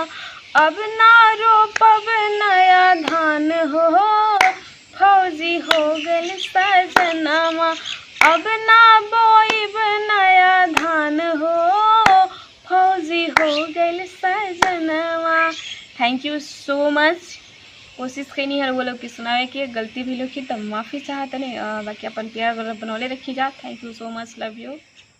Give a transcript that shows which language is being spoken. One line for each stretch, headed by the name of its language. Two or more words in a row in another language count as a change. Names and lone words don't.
Bhojpuri: अब ना रोपब नया धान हो, फौजी हो गइल सजनवा। अब ना बोइब नया धान हो, फौजी हो गइल सजनवा।
English: Thank you so much.
Bhojpuri: कोशिश कईनी हर वो लोग की सुनावे के, गलती भी लोग की तो माफ़ी चाहत नहीं। बाकी अपन प्यार बनौले रखी जा।
English: Thank you so much, love you.